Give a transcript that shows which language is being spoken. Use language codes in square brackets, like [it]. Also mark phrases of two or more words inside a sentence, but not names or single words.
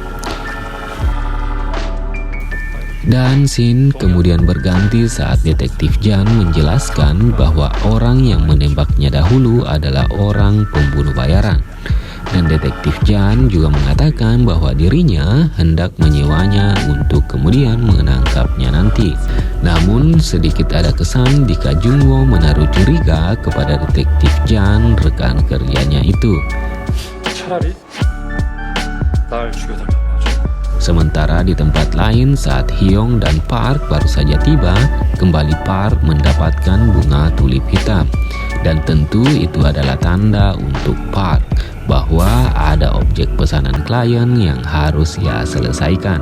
[id] Dan scene kemudian berganti saat Detektif Jan menjelaskan bahwa orang yang menembaknya dahulu adalah orang pembunuh bayaran. Dan Detektif Jan juga mengatakan bahwa dirinya hendak menyewanya untuk kemudian menangkapnya nanti. Namun sedikit ada kesan jika Jungwoo menaruh curiga kepada Detektif Jan, rekan kerjanya itu. [ko] 차라리 날 죽여달라고 하죠. [id] Sementara di tempat lain saat Hyung dan Park baru saja tiba, kembali Park mendapatkan bunga tulip hitam. Dan tentu itu adalah tanda untuk Park bahwa ada objek pesanan klien yang harus ia selesaikan.